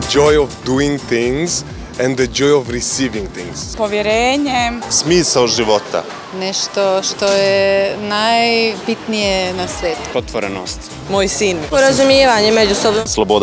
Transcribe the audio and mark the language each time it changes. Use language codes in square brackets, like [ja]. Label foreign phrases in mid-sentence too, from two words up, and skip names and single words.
[en] joy of doing things and the joy of receiving things. [bs] Povjerenje. Smisao života. Nešto što je najbitnije na svijetu. Otvorenost. Moj sin. Porazumijevanje međusobno. Sloboda.